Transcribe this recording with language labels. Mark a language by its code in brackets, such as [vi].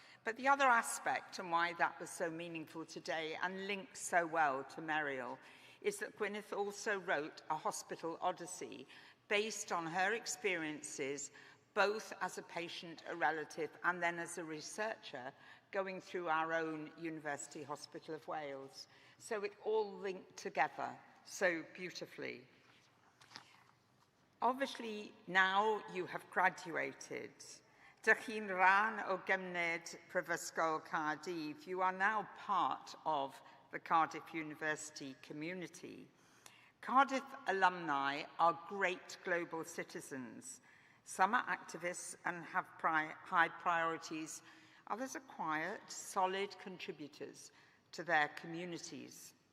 [en] But the other aspect, and why that was so meaningful today and linked so well to Meriel, is that Gwyneth also wrote a hospital odyssey based on her experiences, both as a patient, a relative, and then as a researcher, going through our own University Hospital of Wales. So it all linked together so beautifully. Obviously, now you have graduated. [cy] Dych chi'n rhan o gymned Prifysgol Caerdydd. [en] You are now part of the Cardiff University community. Cardiff alumni are great global citizens. Some are activists and have high priorities. Others are quiet, solid contributors to their communities.